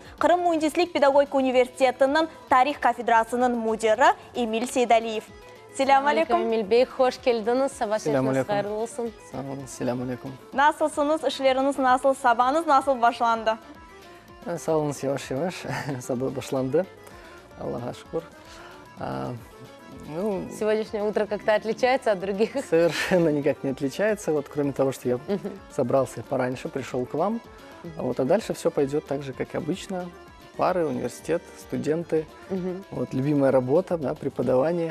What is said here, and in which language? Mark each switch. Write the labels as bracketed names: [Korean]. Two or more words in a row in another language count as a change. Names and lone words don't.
[Crimean Tatar] Kırım Mühendislik Pedagogika Üniversitesi'nin Tarih Kafedrası'nın müdürü Emil Seydaliyev. Selamun aleyküm. Emil Bey, hoş geldiniz. Sabahınız hayırlı olsun. Sağ olun, selamun aleyküm. Nasılsınız? İşleriniz nasıl? Sabahınız nasıl başlandı? Sağ olun, yavaş yavaş. Sabah başlandı. Allah'a şükür. [Russian] Сегодняшнее утро как-то отличается от других? Совершенно никак не отличается. Вот, кроме того, что я собрался пораньше, пришел к вам. А дальше все пойдет так же, как обычно. Пары, университет, студенты. Вот, любимая работа, да, преподавание.